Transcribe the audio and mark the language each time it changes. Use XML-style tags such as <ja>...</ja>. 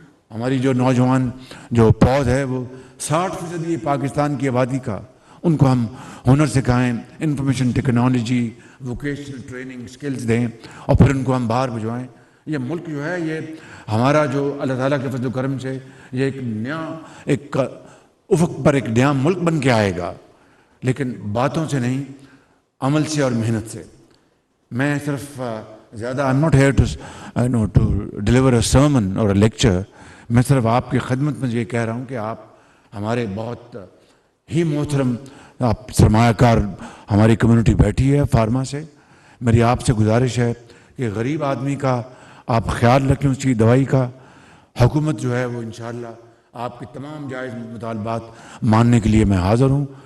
<ur>ہماری جو نوجوان جو پود ہے وہ 60% یہ پاکستان کی آبادی کا, ان کو ہم ہنر سکھائیں, information technology, vocational training skills دیں اور پھر ان کو ہم باہر بھجوائیں. یہ ملک جو ہے یہ ہمارا جو اللہ تعالیٰ کے فضل و کرم سے یہ ایک نیا ایک افق پر ایک نیا ملک بن کے آئے گا, لیکن باتوں سے نہیں, عمل سے اور محنت سے. میں صرف زیادہ</ur> <en>I'm not here to deliver a sermon or a lecture.</en> <ur>میں صرف آپ کی خدمت میں یہ کہہ رہا ہوں کہ آپ ہمارے بہت ہی محترم آپ سرمایہ کار ہماری کمیونٹی بیٹھی ہے فارما سے. میری آپ سے گزارش ہے کہ غریب آدمی کا آپ خیال رکھیں, اس کی دوائی کا. حکومت جو ہے وہ انشاءاللہ آپ کی تمام جائز مطالبات ماننے کے لیے میں حاضر ہوں.</ur>